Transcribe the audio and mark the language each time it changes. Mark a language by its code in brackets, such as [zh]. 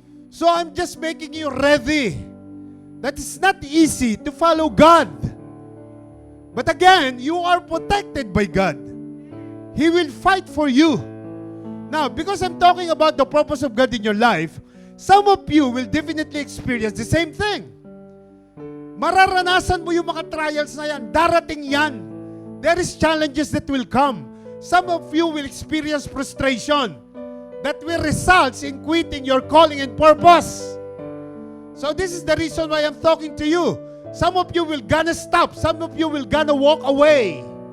[en] So I'm just making you ready. That it's not easy to follow God. But again, you are protected by God. He will fight for you. Now, because I'm talking about the purpose of God in your life, some of you will definitely experience the same thing. [tl] Mararanasan mo yung mga trials na yan. Darating yan. [en] There is challenges that will come. Some of you will experience frustration that will result in quitting your calling and purpose. So this is the reason why I'm talking to you. Some of you will gonna stop. Some of you will gonna walk away.